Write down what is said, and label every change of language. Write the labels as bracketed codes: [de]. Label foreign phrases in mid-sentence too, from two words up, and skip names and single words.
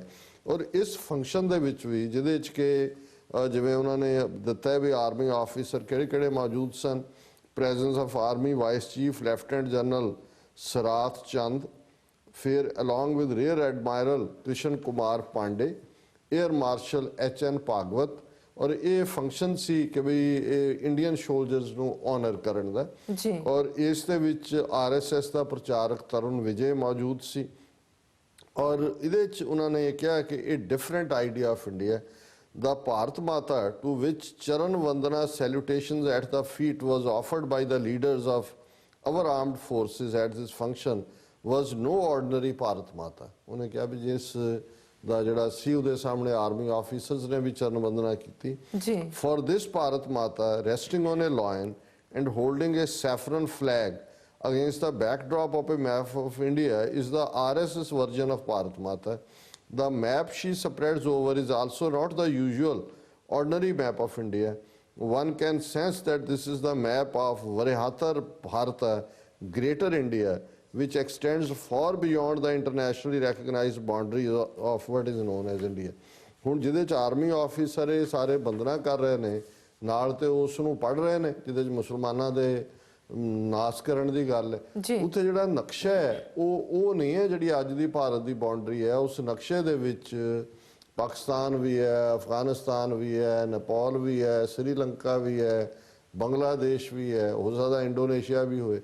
[pa] ਔਰ ਇਸ ਫੰਕਸ਼ਨ ਦੇ ਵਿੱਚ ਵੀ ਜਿਹਦੇ 'ਚ ਕਿ ਜਿਵੇਂ ਉਹਨਾਂ ਨੇ ਦਿੱਤਾ ਹੈ ਵੀ [en] army officer [pa] ਕਿਹੜੇ ਕਿਹੜੇ ਮੌਜੂਦ ਸਨ, [en] presence of army vice chief lieutenant general [pa] ਸਰਾਤ ਚੰਦ, ਫਿਰ [en] along with rear admiral [pa] ਕ੍ਰਿਸ਼ਨ ਕੁਮਾਰ ਪਾਂਡੇ, [en] air marshal [pa] HN ਭਾਗਵਤ। ਔਰ ਇਹ ਫੰਕਸ਼ਨ ਸੀ ਕਿ ਵੀ ਇਹ [en] Indian soldiers [pa] ਨੂੰ ਆਨਰ ਕਰਨ ਦਾ। ਜੀ ਔਰ ਇਸ ਦੇ ਵਿੱਚ RSS ਦਾ ਪ੍ਰਚਾਰਕ ਤਰੁਣ ਵਿਜੇ ਮੌਜੂਦ ਸੀ ਔਰ ਇਹਦੇ 'ਚ ਉਹਨਾਂ ਨੇ ਇਹ ਕਿਹਾ ਕਿ ਇਹ [en] different idea of India the Bharat Mata to which [hi] चरण वंदना [en] salutations at the feet was offered by the leaders of our armed forces at this function was no ordinary Bharat Mata। [pa] ਉਹਨੇ ਕਿਹਾ ਵੀ ਜਿਸ ਦਾ ਜਿਹੜਾ ਸੀ ਉਹਦੇ ਸਾਹਮਣੇ [en] army officers [pa] ਨੇ ਵੀ ਚਰਨ ਵੰਦਨਾ ਕੀਤੀ। ਜੀ [en] For this Bharat Mata resting on a lion and holding a saffron flag against the backdrop of a map of India is the RSS version of Bharat Mata। The map she spreads over is also not the usual ordinary map of India. One can sense that this is the map of Varihatar Bharata, Greater India, which extends far beyond the internationally recognized boundaries of what is known as India। [pa] ਹੁਣ ਜਿਹਦੇ 'ਚ [en] army officer [pa] ਇਹ ਸਾਰੇ ਬੰਦਨਾ ਕਰ ਰਹੇ ਨੇ ਨਾਲ ਤੇ ਉਸ ਨੂੰ ਪੜ੍ਹ ਰਹੇ ਨੇ ਜਿਹਦੇ 'ਚ ਮੁਸਲਮਾਨਾਂ ਦੇ ਨਾਸ ਕਰਨ ਦੀ ਗੱਲ ਹੈ। ਉੱਥੇ ਜਿਹੜਾ ਨਕਸ਼ਾ ਹੈ ਉਹ ਨਹੀਂ ਹੈ ਜਿਹੜੀ ਅੱਜ ਦੀ ਭਾਰਤ ਦੀ ਬਾਉਂਡਰੀ ਹੈ। ਉਸ ਨਕਸ਼ੇ ਦੇ ਵਿੱਚ ਪਾਕਿਸਤਾਨ ਵੀ ਹੈ, ਅਫਗਾਨਿਸਤਾਨ ਵੀ ਹੈ, ਨੇਪਾਲ ਵੀ ਹੈ, ਸ੍ਰੀਲੰਕਾ ਵੀ ਹੈ, ਬੰਗਲਾਦੇਸ਼ ਵੀ ਹੈ, ਹੋ ਸਕਦਾ ਇੰਡੋਨੇਸ਼ੀਆ ਵੀ ਹੋਵੇ।